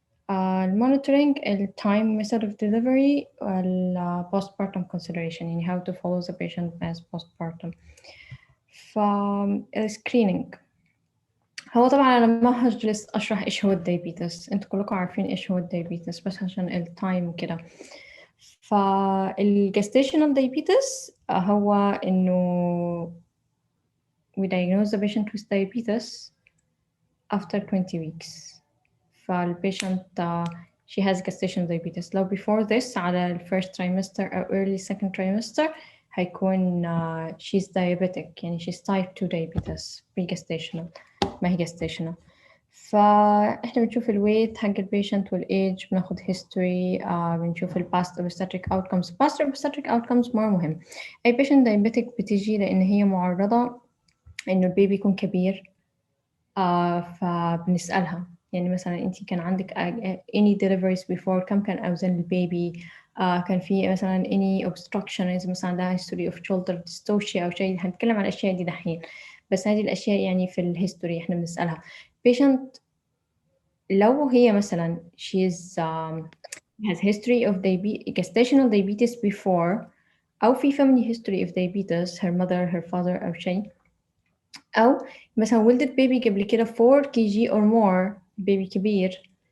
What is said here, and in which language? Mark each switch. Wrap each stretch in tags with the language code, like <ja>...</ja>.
<ar>المونيتورينج، التايم</ar> <en>method of delivery، postpartum consideration،</en> <ar>يعني</ar> <en>how to follow the patient as postpartum.</en> <ar>فالسكرينينج هو طبعا أنا ما هجلس أشرح إيش هو الدايبيتس، أنتوا كلكم عارفين إيش هو الدايبيتس بس عشان التايم وكده. فالجستيشنال دايبيتس هو إنه</ar> <en>we diagnose the patient with diabetes after 20 weeks.</en> <ar>فالبيشنت</ar> <en>she has gestational diabetes.</en> <ar>لو</ar> <en>before this</en> <ar>على ال</ar> <en>first trimester</en> <ar>أو</ar> <en>early second trimester</en> <ar>هيكون</ar> <en>she's diabetic،</en> <ar>يعني</ar> <en>she's type 2 diabetes pre-gestational،</en> <ar>ما هي</ar> <en>gestational.</en> <ar>فإحنا بنشوف الويت حق البيشنت والإيج، بناخد history، بنشوف ال</ar> <en>past obstetric outcomes. past obstetric outcomes</en> <ar>مرة مهم. أي</ar> <en>patient diabetic</en> <ar>بتجي لأن هي معرضة إنه البيبي يكون كبير، فبنسألها يعني مثلا أنتي كان عندك</ar> <en>any deliveries before،</en> <ar>كم كان أوزان البيبي، كان في مثلا</ar> <en>any obstruction،</en> <ar>إذا مثلا عندها</ar> <en>history of shoulder dystocia</en> <ar>أو شيء. هنتكلم عن الأشياء دي دحين، بس هذه الأشياء يعني في الهيستوري إحنا بنسألها.</ar> <en>patient</en> <ar>لو هي مثلا</ar> <en>she's has history of gestational diabetes before،</en> <ar>أو في</ar> <en>family history of diabetes her mother her father</en> <ar>أو شيء، أو مثلا ولدت بيبي قبل كده</ar> <en>4 kg or more،</en> <ar>بيبي كبير،</ar>